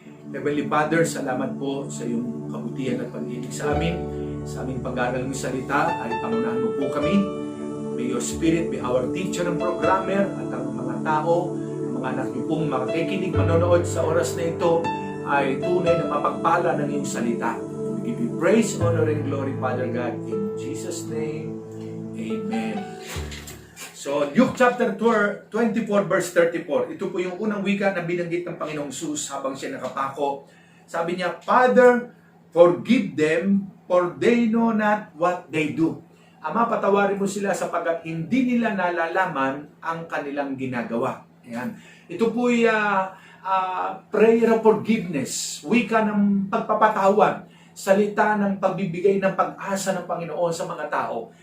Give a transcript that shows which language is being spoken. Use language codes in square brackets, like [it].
[tl] Heavenly Father, salamat po sa iyong kabutihan at pag-ibig sa amin. Sa aming pag-aaral ng salita ay pangunahan mo po kami. [en] May your Spirit be our teacher and programmer [tl] at ang mga tao, mga anak niyo pong makikinig, manonood sa oras na ito ay tunay na mapagpala ng iyong salita. [en] We give you praise, honor, and glory, Father God, in Jesus' name. Amen. So, Luke chapter 24, verse 34. [tl] Ito po yung unang wika na binanggit ng Panginoong Jesus habang siya nakapako. Sabi niya, [en] Father, forgive them, for they know not what they do. [tl] Ama, patawarin mo sila sapagkat hindi nila nalalaman ang kanilang ginagawa. Ayan. Ito po ay prayer of forgiveness, wika ng pagpapatawad, salita ng pagbibigay ng pag-asa ng Panginoon sa mga tao.